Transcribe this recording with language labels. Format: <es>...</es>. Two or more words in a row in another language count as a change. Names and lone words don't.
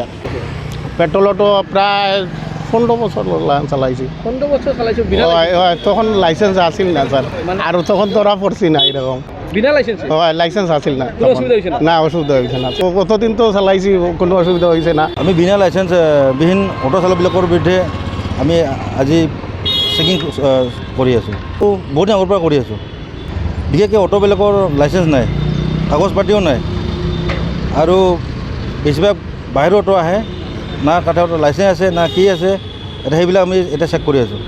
<bn>পেট্রোল অটো প্রায় 15 বছর চালাইছি। 15 বছর চালাইছো বিনা তখন লাইসেন্স আসিল না স্যার, আর তখন ধরা পড়ছি না এরকম। বিনা লাইসেন্স? লাইসেন্স আসিল না, কোনো অসুবিধা হয়েছে না? না অসুবিধা হয়েছে না। কতদিন তো চালাইছি, কোনো অসুবিধা হয়েছে না।</bn> <as>আমি বিনা লাইসেন্স বিহীন অটো চালকবিলাকৰ বিৰুদ্ধে আমি আজি চেকিং কৰি আছোঁ। বহুত দিন আগৰ পৰা কৰি আছোঁ। বিশেষকৈ অটোবিলাকৰ লাইসেন্স নাই, কাগজ পাতিও নাই, আৰু বেছিভাগ বাহিৰৰ অটো আহে, না তাতে লাইসেন্স আছে না কি আছে, এতিয়া সেইবিলাক আমি এতিয়া চেক কৰি আছোঁ।</as>